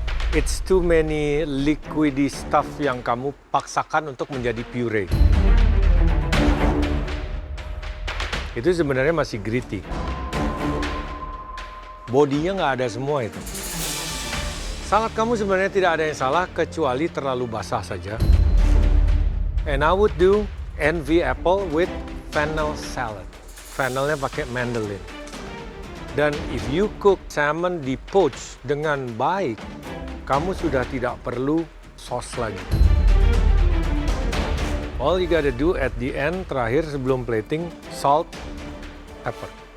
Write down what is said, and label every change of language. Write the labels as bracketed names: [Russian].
[English] It's too many liquidy stuff [Indonesian] yang kamu paksakan untuk menjadi [English] pure. [Indonesian] Itu sebenarnya masih gritty. Bodinya nggak ada semua itu. Salad kamu sebenarnya tidak ada yang salah kecuali terlalu basah saja. [English] And I would do envy apple with fennel salad. [Indonesian] Fennelnya pakai mandolin. Dan [English] if you cook [Indonesian] salmon di poach dengan baik, kamu sudah tidak perlu sauce lagi. [English] All you gotta do at the end, [Indonesian] terakhir sebelum [English] plating, salt, pepper.